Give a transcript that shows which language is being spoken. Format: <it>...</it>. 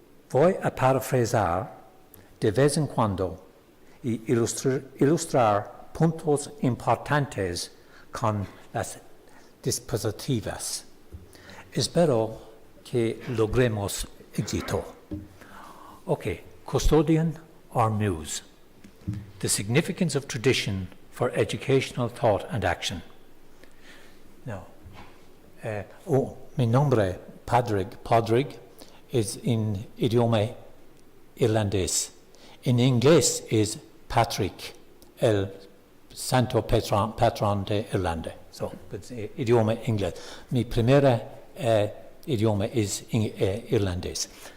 <es>Voy a parafrasear de vez en cuando y ilustrar puntos importantes con las dispositivas. Espero que logremos éxito.</es> <en>Okay, custodian or muse. The significance of tradition for educational thought and action. Now,</en> <es>mi nombre, Padraig, es en idioma irlandés. En inglés es Patrick, el santo patrón de Irlanda.</es> <en>So, it's</en> <es>idioma inglés. Mi primer idioma es irlandés.</es>